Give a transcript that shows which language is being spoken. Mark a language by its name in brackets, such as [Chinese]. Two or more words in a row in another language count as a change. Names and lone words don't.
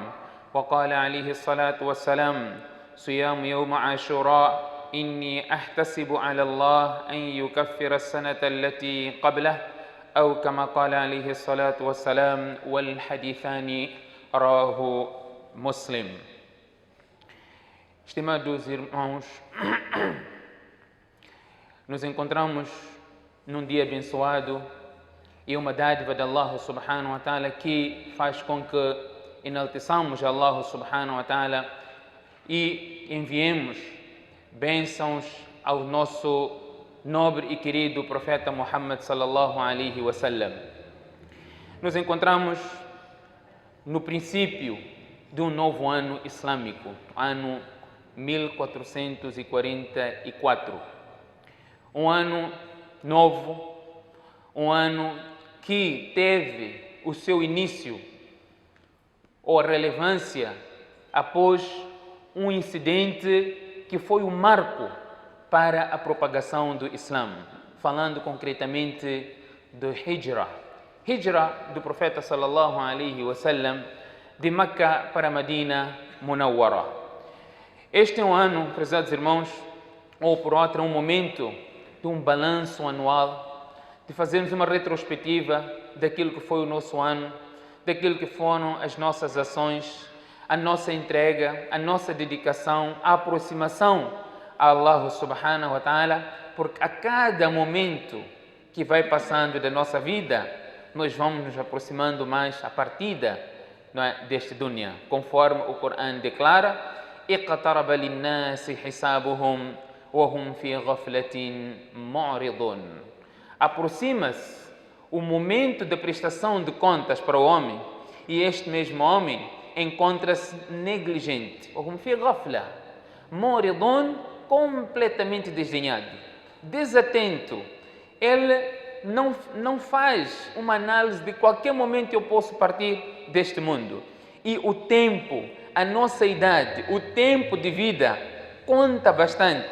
[Arabic] وقال عليه الصلاة والسلام صيام يوم عاشوراء إني أحتسب على الله أن يكفر السنة التي قبله أو كما قال عليه الصلاة والسلام والحديثان رواه مسلم. [Portuguese] Estimados irmãos, nos encontramos num dia abençoado e uma dádiva de Allah [Arabic] سبحانه وتعالى [Portuguese] que faz com que enalteçamos Allah [Arabic] سبحانه وتعالى [Portuguese] e enviemos bênçãos ao nosso nobre e querido profeta Muhammad [Arabic] صلى الله عليه وسلم. [Portuguese] Nos encontramos no princípio de um novo ano islâmico, ano 1444. Um ano novo, um ano que teve o seu início ou a relevância após um incidente que foi um marco para a propagação do Islã, falando concretamente do Hijra do profeta [Arabic] صلى الله عليه وسلم [Portuguese] de Meca para Medina Munawwara. Este é um ano, prezados irmãos, ou por outra, um momento de um balanço anual, de fazermos uma retrospectiva daquilo que foi o nosso ano, daquilo que foram as nossas ações, a nossa entrega, a nossa dedicação, a aproximação a Allah [Arabic] سبحانه وتعالى, [Portuguese] porque a cada momento que vai passando da nossa vida, nós vamos nos aproximando mais à partida, não é, deste dunya, conforme o Corão declara: [Arabic] اقترب للناس حسابهم وهم في غفلة معرضون. [Portuguese] Aproxima-se o momento da prestação de contas para o homem e este mesmo homem encontra-se negligente, [Arabic] وهم في غفلة معرضون, [Portuguese] completamente desdenhado, desatento. Ele não faz uma análise de qualquer momento eu posso partir deste mundo. E o tempo, a nossa idade, o tempo de vida conta bastante.